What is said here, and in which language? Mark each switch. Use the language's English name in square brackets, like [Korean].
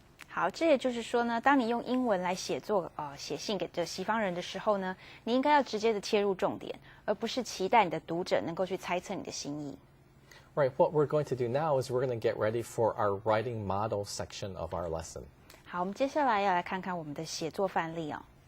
[Chinese] 好，这也就是说呢，当你用英文来写信给这西方人的时候呢，你应该要直接的切入重点，而不是期待你的读者能够去猜测你的心意。 [English] Right, what we're going to do now is we're going to get ready for our writing model section of our lesson. [Chinese] 好，我们接下来要来看看我们的写作范例哦。